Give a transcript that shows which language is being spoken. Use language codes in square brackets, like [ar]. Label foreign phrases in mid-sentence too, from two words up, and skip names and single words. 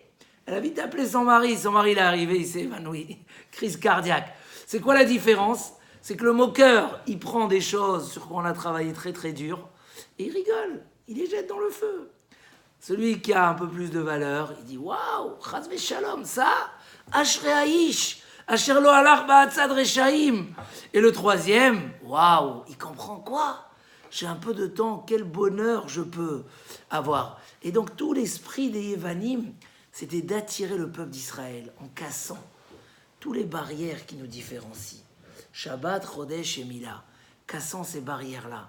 [fr] Elle a vite appelé son mari il est arrivé, il s'est évanoui. Crise cardiaque. C'est quoi la différence? C'est que le moqueur, il prend des choses sur quoi on a travaillé très très dur, et il rigole, il les jette dans le feu. Celui qui a un peu plus de valeur, il dit, waouh, [he] חס ושלום, ça, אשרי האיש אשר לא הלך בעצת רשעים. [fr] Et le troisième, waouh, il comprend quoi? J'ai un peu de temps, quel bonheur je peux avoir. Et donc tout l'esprit des Yevanim, c'était d'attirer le peuple d'Israël en cassant toutes les barrières qui nous différencient. Shabbat, Chodesh et Mila, cassant ces barrières-là.